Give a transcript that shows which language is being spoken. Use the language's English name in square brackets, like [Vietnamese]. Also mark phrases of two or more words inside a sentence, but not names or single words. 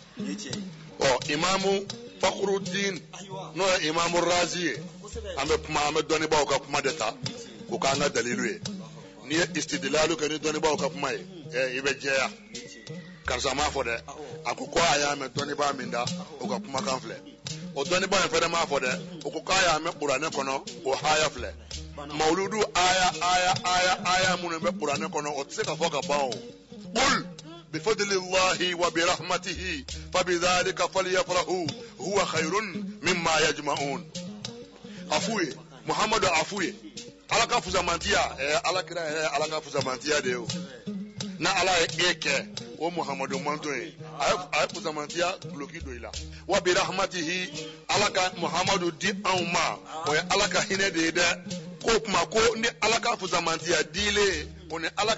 [Bambara] imamu Fakhruddin n'o ye imamu Razi ye an bɛ dɔnnibaaw ka kuma de ta k'o k'an ka dalilu ye n'i ye istidlalu kɛ ni dɔnnibaaw ka kuma ye i bɛ jɛya karisa m'a fɔ dɛ a ko a y'a mɛn dɔnnibaa min da o ka kumakan filɛ o dɔnnibaa in fɛnɛ m'a fɔ dɛ o ko k'a y'a mɛn kuranɛ kɔnɔ o haya filɛ mawuludu aya minnu bɛ kuranɛ kɔnɔ o tɛ se ka fɔ ka ban o [Arabic] قل بفضل الله وبرحمته فبذلك فليفرحوا هو خير مما يجمعون [Bambara] Muhammadu afuye ala ka fusamantiya ala kira yɛrɛ ala ka fusamantiya de ye o na ala ye e kɛ o Muhammadu manto ye a ye fusamantiya duloki don i la [Arabic] وبرحمته [Bambara] ala ka Muhammadu di anw ma o ye ala ka hinɛ de ye dɛ ko kuma ko ni ala ka fusamantiya dile o ni ala